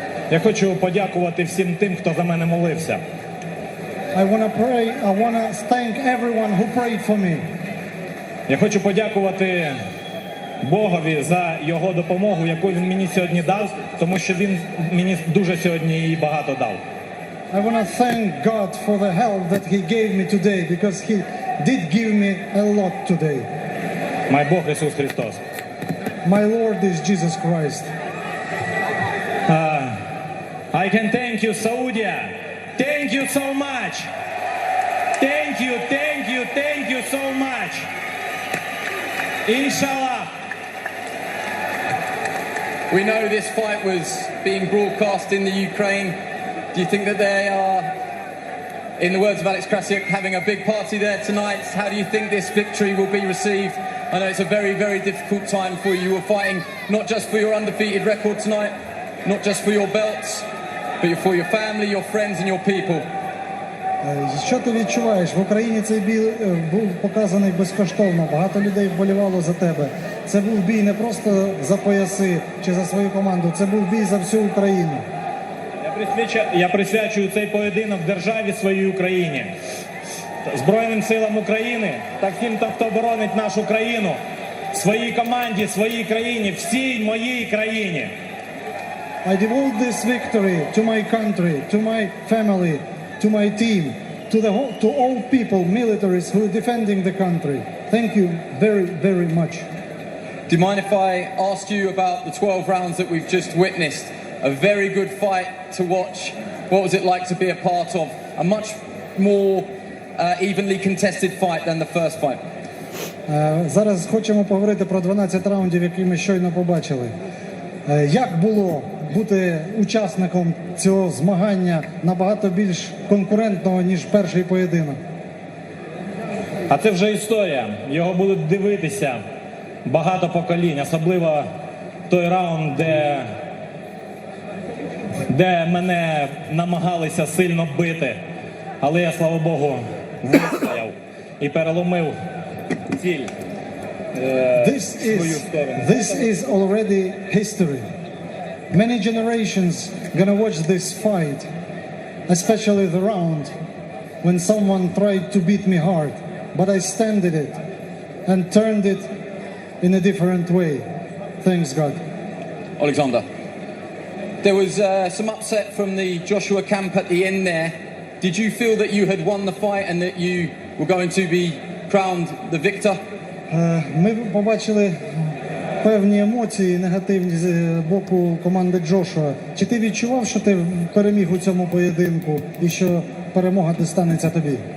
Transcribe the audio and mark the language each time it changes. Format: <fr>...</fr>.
<uk>Я хочу подякувати всім тим, хто за мене молився.</uk> <en>I want to thank everyone who prayed for me.</en> <uk>Я хочу подякувати Богові за його допомогу, яку він мені сьогодні дав, тому що він мені дуже сьогодні і багато дав.</uk> <en>I want to thank God for the help that He gave me today, because He did give me a lot today.</en> <uk>Мій Бог Ісус Христос.</uk> <en>My Lord is Jesus Christ. I can thank you, Saudi. Thank you so much. Thank you, thank you, thank you so much.</en> <ar>Inshallah.</ar> <en>We know this fight was being broadcast in the Ukraine. Do you think that they are, in the words of Alex Krasik, having a big party there tonight? How do you think this victory will be received? I know it's a very, very difficult time for you. You were fighting not just for your undefeated record tonight, not just for your belts, but for your family, your friends and your people.</en> <uk>Що ти відчуваєш? В Україні цей бій був показаний безкоштовно. Багато людей вболівало за тебе. Це був бій не просто за пояси чи за свою команду, це був бій за всю Україну. Я присвячую цей поєдинок державі своїй Україні, Збройним силам України та всім, хто боронить нашу країну, своїй команді, своїй країні, всій моїй країні.</uk> <en>I devote this victory to my country, to my family, to my team, to all people, militaries who are defending the country. Thank you very, very much. Do you mind if I ask you about the 12 rounds that we've just witnessed? A very good fight to watch. What was it like to be a part of a much more evenly contested fight than the first fight?</en> <uk>Зараз хочемо поговорити про 12 раундів, які ми щойно побачили. Як було бути учасником цього змагання набагато більш конкурентного, ніж перший поєдинок? А це вже історія. Його будуть дивитися багато поколінь, особливо той раунд, де мене намагалися сильно бити. Але я, слава Богу, вистояв і переломив ціль.</uk> <en>This is already history. Many generations gonna watch this fight, especially the round when someone tried to beat me hard, but I standed it and turned it in a different way. Thanks God. Oleksandr, there was some upset from the Joshua camp at the end there. Did you feel that you had won the fight and that you were going to be crowned the victor?</en> <uk>Ми побачили певні емоції негативні з боку команди Джошуа. Чи ти відчував, що ти переміг у цьому поєдинку і що перемога достанеться тобі?</uk>